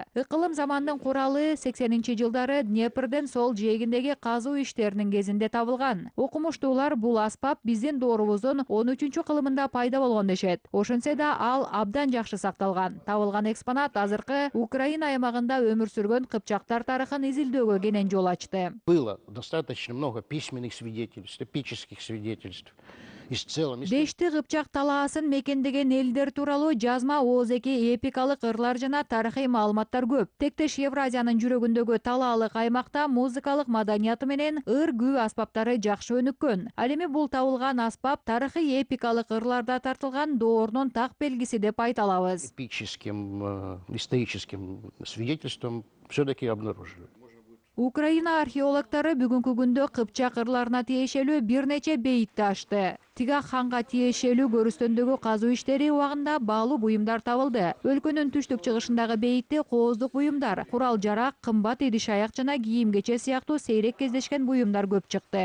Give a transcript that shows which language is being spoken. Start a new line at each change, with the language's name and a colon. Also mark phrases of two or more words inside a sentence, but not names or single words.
Kyrgyz: Ыкылым замандын куралы 80-жылдары Днепрден сол жээгиндеги казуу иштеринин кезинде табылган. Окумуштуулар бул аспап биздин доорубуздун 13-кылымында пайда болгон дешет. Ошентсе да ал абдан жакшы сакталган. Табылган экспонат азыркы Украина аймагында өмүр сүргөн кыпчактар тарыхын изилдөөгө кенен жол ачты.
Russian: Было достаточно много письменных свидетельств, эпических свидетельств.
Kyrgyz: Дешти Кыпчак талаасын мекендеген элдер тууралуу жазма ооз-эки эпикалык ырлар жана тарыхый маалыматтар көп. Тектеш Евразиянын жүрөгүндөгү талаалык аймакта музыкалык маданияты менен ыр күү аспаптары жакшы өнүккөн. Ал эми бул табылган аспап тарыхый эпикалык ырларда тартылган доорунун так белгиси деп айта алабыз.
Russian: Эпическим, историческим свидетельством все-таки обнаружили.
Kyrgyz: Украина археологтору бүгүнкү күндө Кыпчак ырларына тиешелүү бир нече бейитти ачты. Тигах ханга тиешелүү көрүстөндөгү казуу иштери убагында баалуу буюмдар табылды. Өлкөнүн түштүк чыгышындагы бейитте кооздук буюмдар, курал жарак, кымбат идиш аяк жана кийим-кече сыяктуу сейрек кездешкен буюмдар көп чыкты.